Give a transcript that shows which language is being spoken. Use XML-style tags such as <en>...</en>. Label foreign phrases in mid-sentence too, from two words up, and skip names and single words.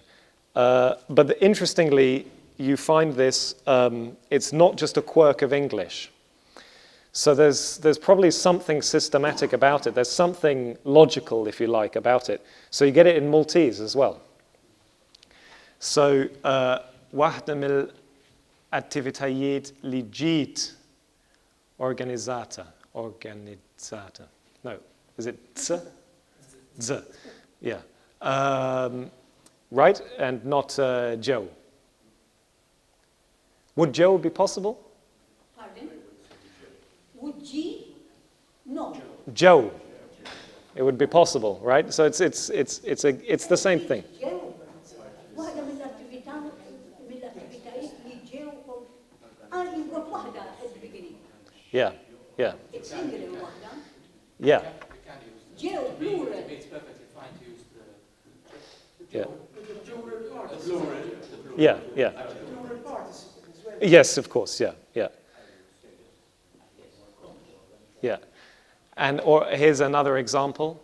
<en>But interestingly, you find this, it's not just a quirk of English. So there's probably something systematic about it. There's something logical, if you like, about it. So you get it in Maltese as well. So,</en> <mt>waħda mill-attivitajiet li ġiet organizzata.</mt> <en>No, is it z? Z, yeah. Right, and not Joe. Would Joe be possible? Pardon? Would G? No. Joe. It would be possible, right? So it's the same thing.</en> <mt>Waħda mill-attivitajiet li ġew lingwa waħda</mt> <en>at the beginning. Yeah. It's singular waħda. Yeah. Ġew plural. It's perfectly fine to use Yeah. the plural. Yeah. Plural participle as well. Yes, of course. Yeah. And or here's another example.</en>